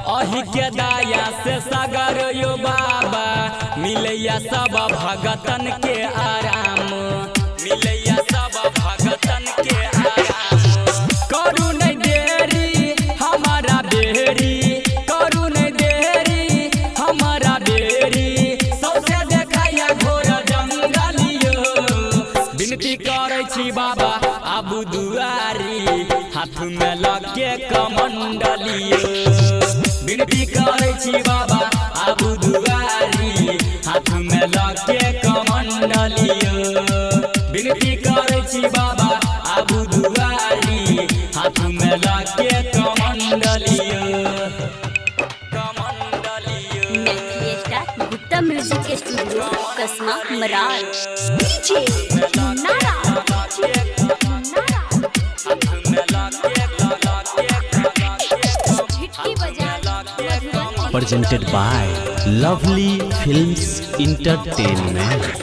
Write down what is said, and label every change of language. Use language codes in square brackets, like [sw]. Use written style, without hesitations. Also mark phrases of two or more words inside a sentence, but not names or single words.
[mai] अहि के दया से सगर यो बाबा मिलैया सब भगतन के आराम। मिलैया सब भगतन के आराम। करू नहीं देरी हमारा बेरी करू नहीं देरी हमारा बेरी सबसे देखाया घोर जंगलियो। विनती करै छी बाबा आबू दुआरी हाथ में लके कमंडलियो। विनती करै छी बाबा आबू दुआरी हाथ में लके कमंडलियो। विनती करै छी बाबा आबू दुआरी हाथ में लके कमंडलियो। मैथिली स्टार गुप्ता म्यूजिक स्टूडियो कसमा मरार। डीजे नारा [en] presented by Lovely Films Entertainment।